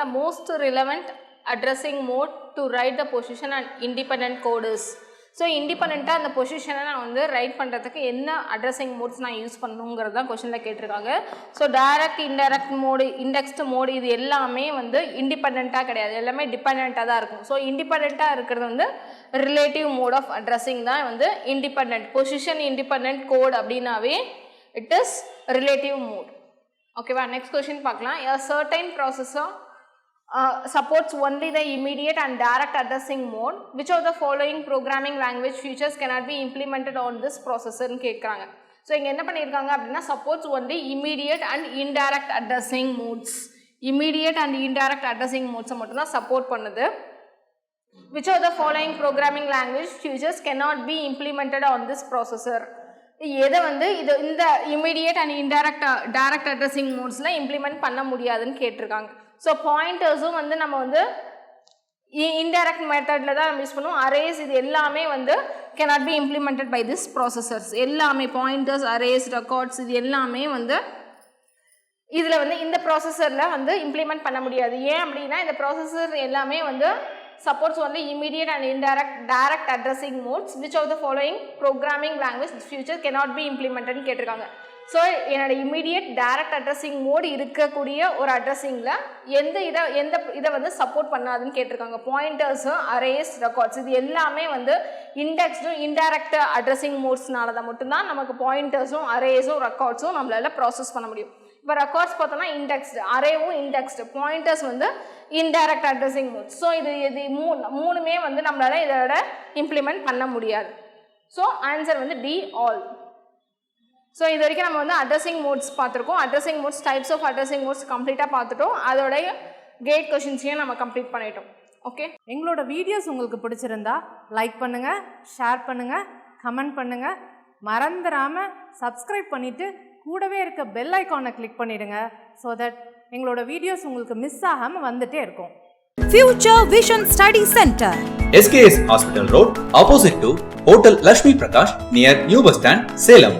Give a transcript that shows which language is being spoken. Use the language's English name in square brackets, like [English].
[English] The most relevant addressing mode to write the position and independent code is. [Tamil] So இண்டிபெண்ட்டாக அந்த பொசிஷனை நான் வந்து ரைட் பண்ணுறதுக்கு என்ன அட்ரஸிங் மோட்ஸ் நான் யூஸ் பண்ணணுங்கிறது தான் கொஷனில் கேட்டிருக்காங்க. So direct, indirect mode, indexed mode இது எல்லாமே வந்து இண்டிபெண்ட்டாக கிடையாது, எல்லாமே டிபெண்ட்டாக தான் இருக்கும். ஸோ இண்டிபெண்ட்டாக இருக்கிறது வந்து ரிலேட்டிவ் மோட் ஆஃப் அட்ரஸிங் தான் வந்து இண்டிபெண்ட். [English] position independent code [Tamil] அப்படின்னாவே [English] It is relative mode. [Tamil] ஓகேவா, நெக்ஸ்ட் கொஷின் பார்க்கலாம். [English] A certain processor supports only the immediate and direct addressing mode. Which of the following programming language features cannot be implemented on this processor [Tamil] னு கேட்குறாங்க. So இங்கே என்ன பண்ணியிருக்காங்க அப்படின்னா [English] supports only immediate and indirect addressing modes. immediate and indirect addressing modes [Tamil] மட்டும்தான் support பண்ணுது. [English] Which of the following programming language features cannot be implemented on this processor? [Tamil] எதை வந்து இந்த immediate and direct addressing மோட்ஸில் implement பண்ண முடியாதுன்னு கேட்டிருக்காங்க. So பாயிண்டர்ஸும் வந்து நம்ம வந்து இன்டைரக்ட் மெத்தடில் தான் நம்ம யூஸ் பண்ணுவோம். [English] arrays [Tamil] இது எல்லாமே வந்து [English] Cannot be implemented by this processors. [Tamil] எல்லாமே பாயிண்டர்ஸ், அரேஸ், ரெக்கார்ட்ஸ் இது எல்லாமே வந்து இதில் வந்து இந்த ப்ராசஸரில் வந்து இம்ப்ளிமெண்ட் பண்ண முடியாது. ஏன் அப்படின்னா இந்த [English] Processor எல்லாமே வந்து supports only immediate and direct addressing modes. Which of the following programming language in future cannot be implemented [Tamil] னு கேட்டிருக்காங்க. ஸோ என்னோட இமீடியட் டைரக்ட் அட்ரஸிங் மோட் இருக்கக்கூடிய ஒரு அட்ரஸிங்கில் எந்த இதை வந்து சப்போர்ட் பண்ணாதுன்னு கேட்டிருக்காங்க. பாயிண்டர்ஸு, அரேஸ், ரெக்கார்ட்ஸ் இது எல்லாமே வந்து இண்டெக்ஸ்டும் இன்டைரக்ட் அட்ரஸிங் மோட்ஸ்னால தான் மட்டும்தான் நமக்கு பாயிண்டர்ஸும் அரேஸும் ரெக்கார்ட்ஸும் நம்மளால ப்ராசஸ் பண்ண முடியும். இப்போ ரெக்கார்ட்ஸ் பார்த்தோன்னா இண்டெக்ஸ்டு, அரேவும் இண்டெக்ஸ்டு, பாயிண்டர்ஸ் வந்து இன்டைரக்ட் அட்ரஸிங் மோட்ஸ். ஸோ இது மூணுமே வந்து நம்மளால இதோட இம்ப்ளிமெண்ட் பண்ண முடியாது. ஸோ ஆன்சர் வந்து டி ஆல். ஸோ இது வரைக்கும் நம்ம வந்து அட்ரஸிங் மோட்ஸ் பார்த்துருக்கோம். Addressing modes, types of addressing modes கம்ப்ளீட்டாக பார்த்துட்டோம். அதோடைய கேட் கொஷின்ஸையும் நம்ம கம்ப்ளீட் பண்ணிட்டோம். ஓகே, எங்களோட வீடியோஸ் உங்களுக்கு பிடிச்சிருந்தா லைக் பண்ணுங்கள், ஷேர் பண்ணுங்கள், கமெண்ட் பண்ணுங்கள். மறந்துடாமல் சப்ஸ்கிரைப் பண்ணிவிட்டு கூடவே இருக்க பெல் ஐக்கானை கிளிக் பண்ணிவிடுங்க. ஸோ தட் எங்களோட வீடியோஸ் உங்களுக்கு மிஸ் ஆகாமல் வந்துட்டே இருக்கும். [English] Future Vision Study Center, SKS Hospital Road, opposite to Hotel Lakshmi Prakash, near New Bus Stand, Salem.